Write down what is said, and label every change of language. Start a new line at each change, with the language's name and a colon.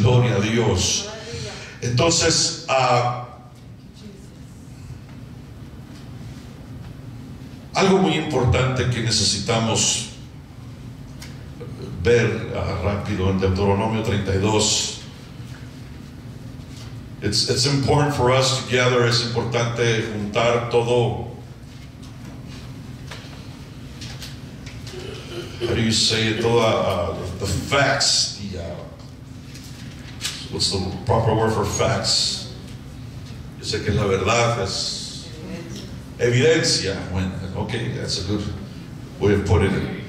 Spanish: Gloria a Dios. Entonces, algo muy importante que necesitamos ver rápido en Deuteronomio 32.
English: It's important for us together.
Spanish: Es importante juntar todo.
English: How do you say it? Toda the facts. What's the proper word for facts?
Spanish: Yo sé que la verdad es evidencia.
English: Bueno, okay, that's a good way of putting it.